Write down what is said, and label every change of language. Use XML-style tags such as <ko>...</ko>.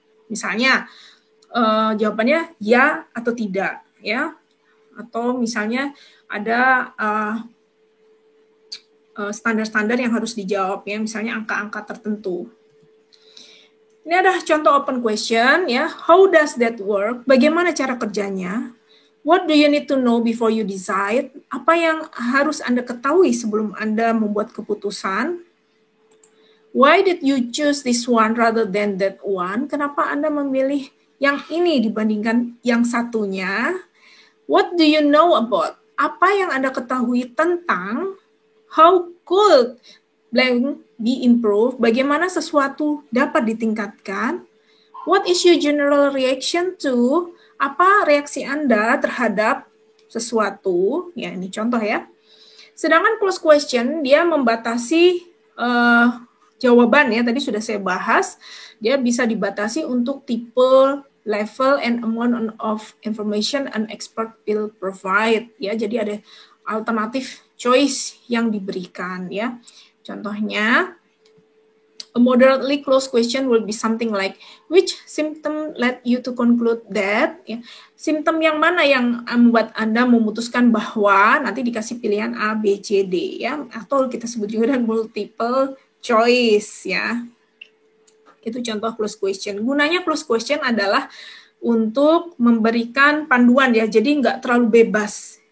<id>Misalnya jawabannya ya atau tidak, ya, atau misalnya ada standar-standar yang harus dijawab, ya, misalnya angka-angka tertentu. Ini adalah contoh</id> <en>open question, ya. How does that work?</en> <id>Bagaimana cara kerjanya?</id> <en>What do you need to know before you decide?</en> <id>Apa yang harus Anda ketahui sebelum Anda membuat keputusan?</id> <en>Why did you choose this one rather than that one?</en> <id>Kenapa Anda memilih yang ini dibandingkan yang satunya?</id> <en>What do you know about?</en> <id>Apa yang Anda ketahui tentang?</id> <en>How could blank be improved?</en> <id>Bagaimana sesuatu dapat ditingkatkan?</id> <en>What is your general reaction to?</en> <id>Apa reaksi Anda terhadap sesuatu? Ya, ini contoh, ya. Sedangkan close question, dia membatasi jawaban, ya. Tadi sudah saya bahas. Dia bisa dibatasi untuk tipe,</id> <en>level, and amount of information an expert will provide.</en> <id>Ya, jadi ada alternatif choice yang diberikan, ya. Contohnya,</id> <en>a moderately close question will be something like, which symptom led you to conclude that?</en> <id>Ya, simptom yang mana yang membuat Anda memutuskan bahwa, nanti dikasih pilihan A, B, C, D, ya, atau kita sebut juga dengan multiple choice, ya. Itu contoh close question. Gunanya close question adalah untuk memberikan panduan, ya, jadi nggak terlalu bebas.</id>